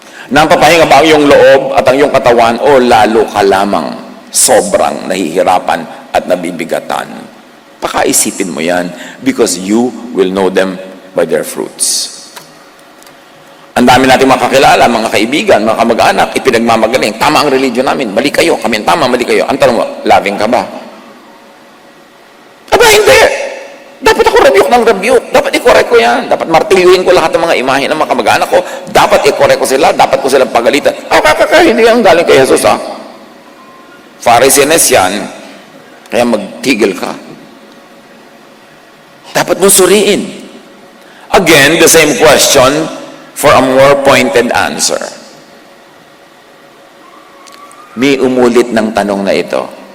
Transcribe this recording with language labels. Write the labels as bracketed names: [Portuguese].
[Filipino] Napapahinga ba ang iyong loob at ang iyong katawan o lalo ka lamang sobrang nahihirapan at nabibigatan? Pakaisipin mo yan [English] because you will know them by their fruits. [Filipino] Ang dami natin makakilala, mga kaibigan, mga kamag-anak, ipinagmamagaling. Tama ang religion namin, mali kayo. Kami tama, mali kayo. Ang tanong mo, loving ka ba? Aba, hindi. Dapat ako rebuke ng rebuke. Dapat i-correct ko yan. Dapat martilyuhin ko lahat ng mga imahe ng mga kamag-anak ko. Dapat i-correct ko sila. Dapat ko silang pagalitan. Hindi yan galing kay Jesus, ha? Pharisees yan. Kaya magtigil ka. Dapat mong suriin. [English] Again, the same question for a more pointed answer. [Filipino] May umulit ng tanong na ito.